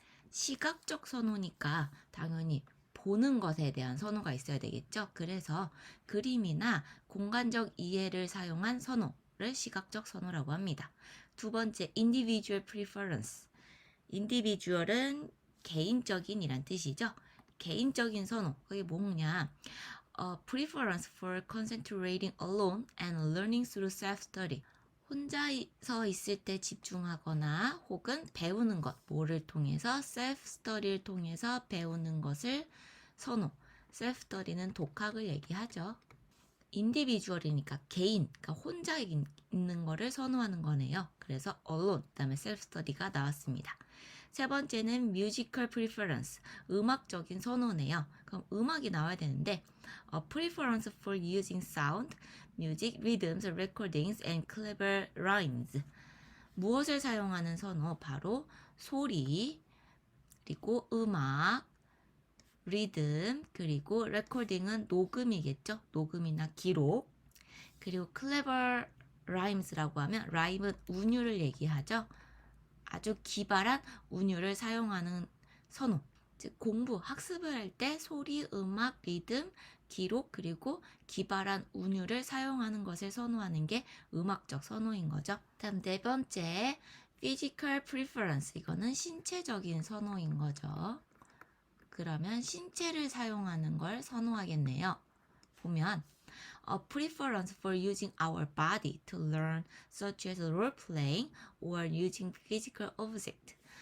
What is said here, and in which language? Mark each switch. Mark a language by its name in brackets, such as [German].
[Korean] 시각적 선호니까 당연히 보는 것에 대한 선호가 있어야 되겠죠. 그래서 그림이나 공간적 이해를 사용한 선호를 시각적 선호라고 합니다. 두 번째, individual preference. individual은 개인적인 이란 뜻이죠. 개인적인 선호, 그게 뭐냐? [English] preference for concentrating alone and learning through self-study. [Korean] 혼자서 있을 때 집중하거나 혹은 배우는 것, 뭐를 통해서 self-study를 통해서 배우는 것을 선호. self-study는 독학을 얘기하죠. individual이니까 개인, 그러니까 혼자 있는 거를 선호하는 거네요. 그래서 alone, 그다음에 self-study가 나왔습니다. 세 번째는 musical preference, 음악적인 선호네요. 그럼 음악이 나와야 되는데 [English] a preference for using sound, music, rhythms, recordings, and clever rhymes. [Korean] 무엇을 사용하는 선호? 바로 소리, 그리고 음악, 리듬, 그리고 레코딩은 녹음이겠죠. 녹음이나 기록. 그리고 clever rhymes라고 하면 rhyme은 운율을 얘기하죠. 아주 기발한 운율을 사용하는 선호. 즉 공부, 학습을 할 때 소리, 음악, 리듬, 기록, 그리고 기발한 운율을 사용하는 것을 선호하는 게 음악적 선호인 거죠. 다음 네 번째, physical preference. 이거는 신체적인 선호인 거죠. 그러면 신체를 사용하는 걸 선호하겠네요. 보면 [English] a preference for using our body to learn, such as role playing or using physical object.